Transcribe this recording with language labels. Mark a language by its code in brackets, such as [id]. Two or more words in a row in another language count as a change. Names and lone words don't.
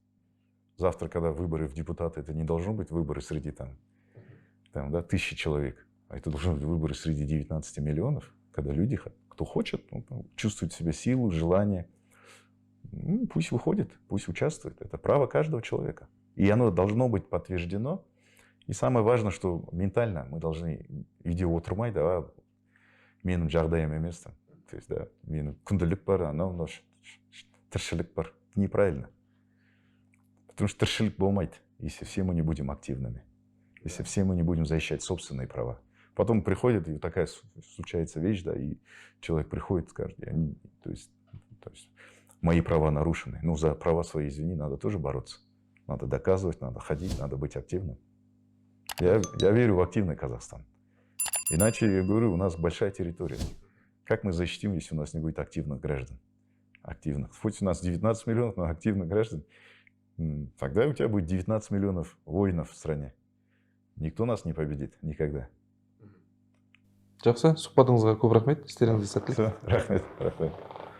[ru] Завтра, когда выборы в депутаты, это не должно быть выборы среди там, да, 1000 человек, а это должны быть выборы среди 19 миллионов, когда люди, кто хочет, чувствует в себе силу, желание, пусть выходит, пусть участвует. Это право каждого человека. И оно должно быть подтверждено. И самое важное, что ментально мы должны [kk] видео отырмай, да, менің жағдайым емес. [ru] То есть, да, [kk] менің күнделік бар, анау тіршілік бар. [ru] Неправильно. Потому что [kk] тіршілік болмайды, [ru] если все мы не будем активными. Если все мы не будем защищать собственные права. Потом приходит, и такая случается вещь, да, и человек приходит и скажет, то есть мои права нарушены. Ну, за права свои, извини, надо тоже бороться. Надо доказывать, надо ходить, надо быть активным. Я верю в активный Казахстан. Иначе, я говорю, у нас большая территория. Как мы защитим, если у нас не будет активных граждан? Активных. Хоть у нас 19 миллионов, но активных граждан Тогда у тебя будет 19 миллионов воинов в стране. Никто нас не победит никогда. [kk] Жақсы, сұхбатыңызға көп рахмет. Істеріңізге сәттілік. Все, рахмет, рахмет.